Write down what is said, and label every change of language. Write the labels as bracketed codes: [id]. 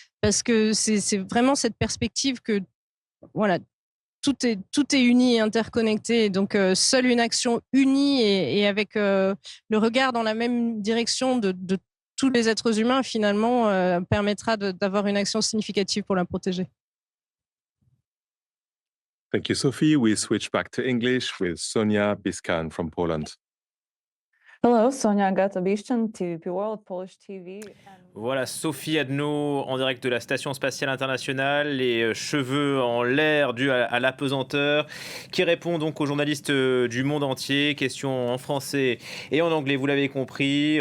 [fr] Parce que c'est vraiment cette perspective que, voilà, tout est uni et interconnecté. Donc, seule une action unie et avec le regard dans la même direction de tous les êtres humains, finalement, permettra d'avoir une action significative pour la protéger. [en] Thank you, Sophie. We switch back to English with Sonia Biskan from Poland. Hello, Sonia Agata-Bishchan, TVP World, Polish TV. [fr] Voilà, Sophie Adno en direct de la Station Spatiale Internationale, les cheveux en l'air dus à l'apesanteur, qui répond donc aux journalistes du monde entier. Questions en français et en anglais, vous l'avez compris.